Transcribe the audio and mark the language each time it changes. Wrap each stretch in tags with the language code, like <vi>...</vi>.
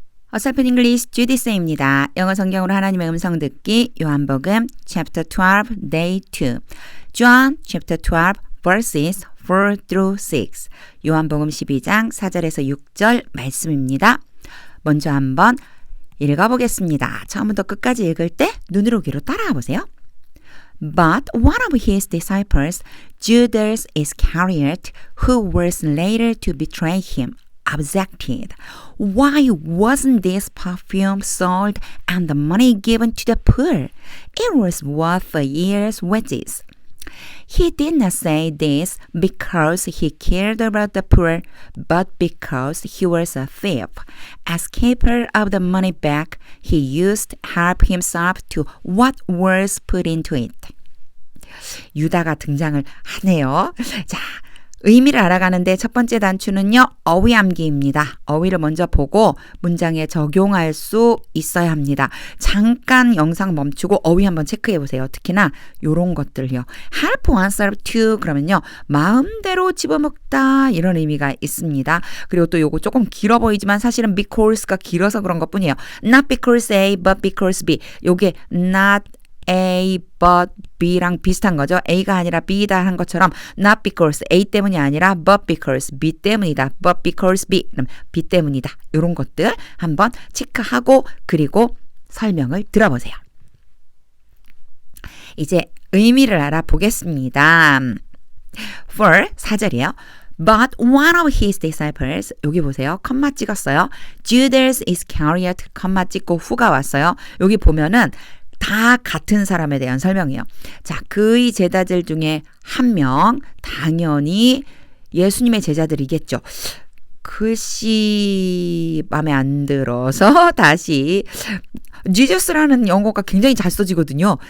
<ko>어설픈 잉글리시 주디스입니다. 영어 성경으로 하나님의 음성 듣기 요한복음 chapter 12 day 2</ko> <en>John chapter 12 verses 4 through 6</en> <ko>요한복음 12장 4절에서 6절 말씀입니다. 먼저 한번 읽어보겠습니다. 처음부터 끝까지 읽을 때 눈으로 귀로 따라와 보세요.</ko> <en>But one of his disciples, Judas Iscariot, who was later to betray him, objected. Why wasn't this perfume sold and the money given to the poor? It was worth a year's wages. He did not say this because he cared about the poor, but because he was a thief. As keeper of the money bag, he used to help himself to what was put into it.</en> <ko>유다가 등장을 하네요. 자, 의미를 알아가는데 첫 번째 단추는요. 어휘 암기입니다. 어휘를 먼저 보고 문장에 적용할 수 있어야 합니다. 잠깐 영상 멈추고 어휘 한번 체크해 보세요. 특히나 이런 것들요.</ko> <en>help oneself to</en> <ko>그러면요. 마음대로 집어먹다 이런 의미가 있습니다. 그리고 또 요거 조금 길어 보이지만 사실은 because가 길어서 그런 것뿐이에요.</ko> <en>Not because A but because B.</en> <ko>요게</ko> <en>not A but B</en> <ko>랑 비슷한 거죠. A가 아니라 B다 한 것처럼</ko> <en>not because A</en> <ko>때문이 아니라</ko> <en>but because B</en> <ko>때문이다.</ko> <en>but because B</en> <ko>그럼 B 때문이다. 이런 것들 한번 체크하고 그리고 설명을 들어보세요. 이제 의미를 알아보겠습니다. For 4절이에요.</ko> <en>But one of his disciples</en> <ko>여기 보세요. 컴마 찍었어요. Judas Iscariot 컴마 찍고 후가 왔어요. 여기 보면은 다 같은 사람에 대한 설명이에요. 자, 그의 제자들 중에 한 명, 당연히 예수님의 제자들이겠죠. 글씨 마음에 안 들어서 다시 지저스라는 영어가 굉장히 잘 써지거든요.</ko>